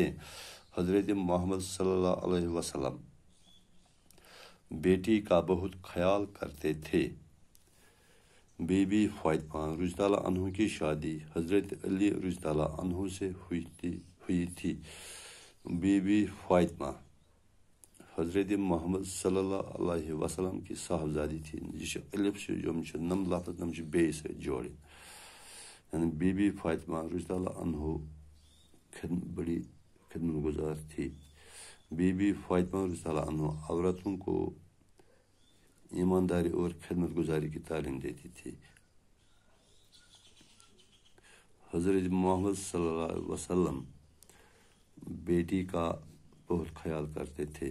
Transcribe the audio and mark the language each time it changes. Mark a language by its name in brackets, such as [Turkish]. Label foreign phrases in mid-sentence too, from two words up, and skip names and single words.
[Urdu] حضرت محمد صلی اللہ علیہ وسلم بیٹی کا بہت خیال کرتے تھے. بی بی فاطمہ رضی اللہ عنہ کی شادی حضرت علی رضی اللہ عنہ سے ہوئی تھی. بی بی فاطمہ حضرت محمد صلی اللہ علیہ وسلم کی صاحبزادی تھی. [Kashmiri] یہ چھِ الف چھِ یِم چھِ نم لفظ تِم چھِ بیٚیہِ سۭتۍ جوڑٕنۍ [Urdu] یعنی بی بی فاطمہ رضی اللہ عنہ بڑی خدمت گزار تھی. بی بی فاطمہ رضی اللہ عنہ عورتوں کو ایمانداری اور خدمت گزاری کی تعلیم دیتی تھی. حضرت محمد صلی اللہ علیہ وسلم بیٹی کا بہت خیال کرتے تھے.